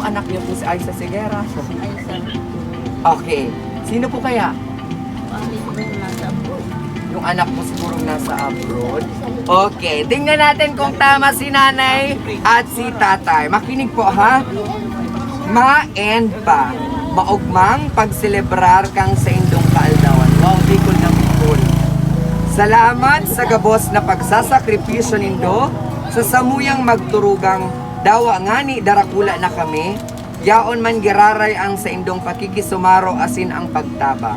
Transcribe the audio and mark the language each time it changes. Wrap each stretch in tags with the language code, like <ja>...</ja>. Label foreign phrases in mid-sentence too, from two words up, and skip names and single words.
<tl>Anak niyo po si Aiza Sigera. Okay. Sino po kaya? Yung anak mo siguro nasa abroad. Okay. Tingnan natin kung tama si nanay at si tatay. Makinig po ha. Ma-and pa.</tl> <bik>Maugmang pagselebrar kang sa indong kaaldawan.</bik> <tl>Wow, Bicol na Bicol.</tl> <bik>Salamat sa gabos na pagsasakripisyo nindo sa samuyang magturugang dawa ngani darakula na kami. Yaon man giraray ang sa indong pakikisumaro asin ang pagtaba.</bik>